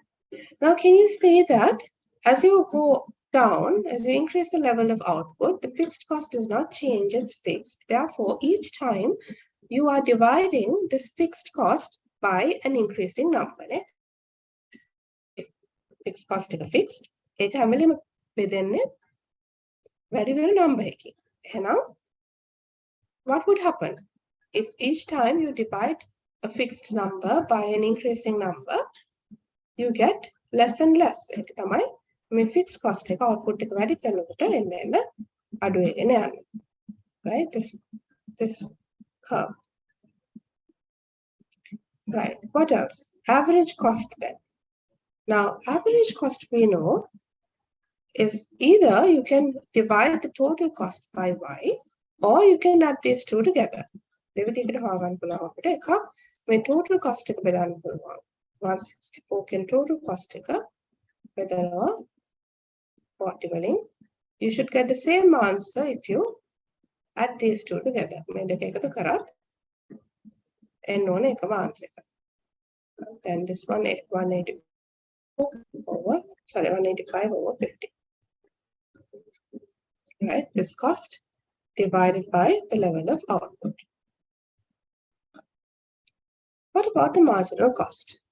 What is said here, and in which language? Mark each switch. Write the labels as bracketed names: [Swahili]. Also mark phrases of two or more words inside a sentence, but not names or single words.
[English] Now, can you say that as you go down, as you increase the level of output, the fixed cost does not change, it's fixed. Therefore, each time you are dividing this fixed cost by an increasing number. If fixed cost is fixed, [Sinhala] ඒක හැම වෙලෙම බෙදෙන්නේ වැඩි වෙන number එකකින්. [English] එහෙනම් what would happen if each time you divide a fixed number by an increasing number, you get less and less. [Sinhala] ඒක තමයි මේ [English] fixed cost [Sinhala] එක output එක වැඩි කරනකොට එන්න අඩු වෙගෙන යන්නේ. [English] Right? This curve. Right. What else? Average cost then. Now, average cost we know is either you can divide the total cost by y, or you can add these two together. [Sinhala] දෙවිදිහකට හොයාගන්න පුළුවන් අපිට එකක් මේ [English] total cost [Sinhala] එක බෙදන්න පුළුවන්. 164 කියන [English] total cost [Sinhala] එක බෙදනවා 40 වලින්. [English] You should get the same answer if you add these two together. [Sinhala] මේ දෙක එකතු කරත් එන්න ඕනේ එකම answer එක. [English] Then this one 185 over 50. Right? This cost divided by the level of output. What about the marginal cost?